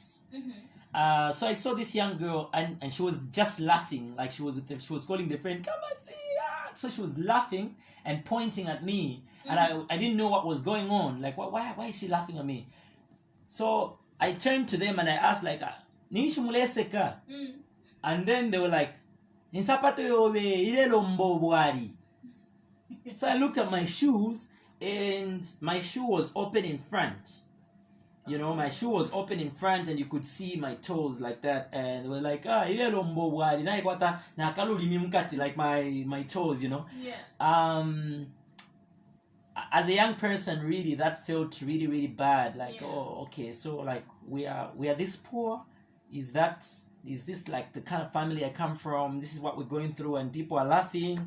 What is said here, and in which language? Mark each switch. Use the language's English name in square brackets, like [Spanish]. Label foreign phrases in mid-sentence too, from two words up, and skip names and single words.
[English] So I saw this young girl, and she was just laughing, like she was calling the friend, come and see. So she was laughing and pointing at me, and I didn't know what was going on. Like, why is she laughing at me? So I turned to them and I asked, like, [Bemba] Nishi muleseka? [English] And then they were like, [Bemba] Insapato yobe ile lombo bwari. [English] So I looked at my shoes, and my shoe was open in front. My shoe was open in front, and you could see my toes like that. And they were like, [Bemba] ile lombo bwari na ikwata na kalulimi mukati, [English] like my toes, As a young person, really, that felt really, really bad. Like, okay, so like we are this poor. Is this like the kind of family I come from? This is what we're going through, and people are laughing.